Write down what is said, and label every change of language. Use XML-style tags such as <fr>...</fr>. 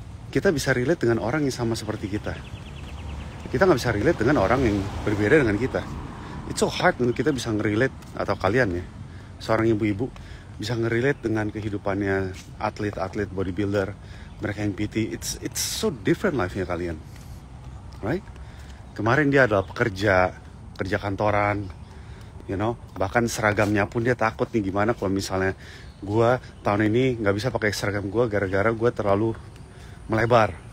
<id>Kita bisa relate dengan orang yang sama seperti kita. Kita nggak bisa relate dengan orang yang berbeda dengan kita.</id> <en>It's so hard</en> <id>untuk kita bisa nge-relate, atau kalian ya, seorang ibu-ibu bisa nge-relate dengan kehidupannya atlet-atlet bodybuilder, mereka yang PT.</id> <en>It's so different life-nya kalian, right?</en> <id>Kemarin dia adalah kerja kantoran,</id> <en>you know,</en> <id>bahkan seragamnya pun dia takut nih gimana kalau misalnya gue tahun ini nggak bisa pakai seragam gue gara-gara gue terlalu melebar.</id>